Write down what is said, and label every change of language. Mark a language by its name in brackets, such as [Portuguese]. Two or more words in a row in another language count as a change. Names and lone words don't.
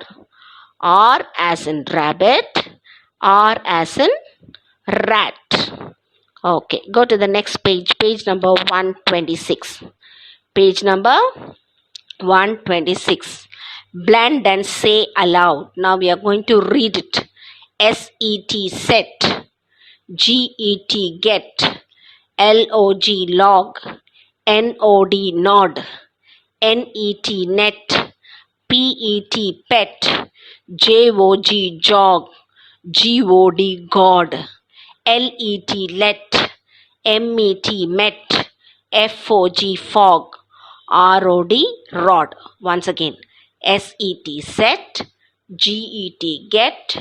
[English] R as in rabbit. R as in rat. Okay, go to the next page. Page number 126. Page number 126. Blend and say aloud. Now we are going to read it. S-E-T, set. G-E-T, get. L-O-G, log. N-O-D, nod. N-E-T, net. P-E-T, pet. J-O-G, jog. G-O-D, god. L-E-T, let. M-E-T, met. F-O-G, fog. R-O-D, rod. Once again. S-E-T, set. G-E-T, get.